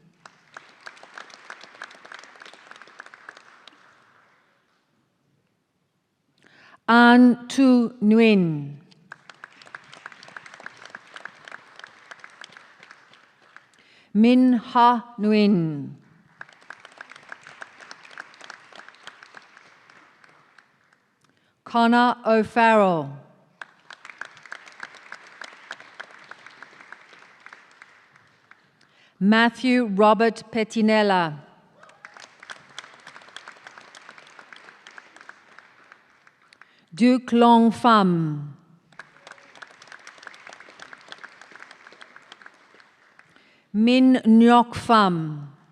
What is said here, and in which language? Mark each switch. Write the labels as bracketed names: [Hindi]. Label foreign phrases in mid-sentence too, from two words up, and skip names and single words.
[English] An Tu Nguyen. Min Ha Nguyen. Connor O'Farrell. Matthew Robert Pettinella. Duke Long Pham. Min Nyok Pham.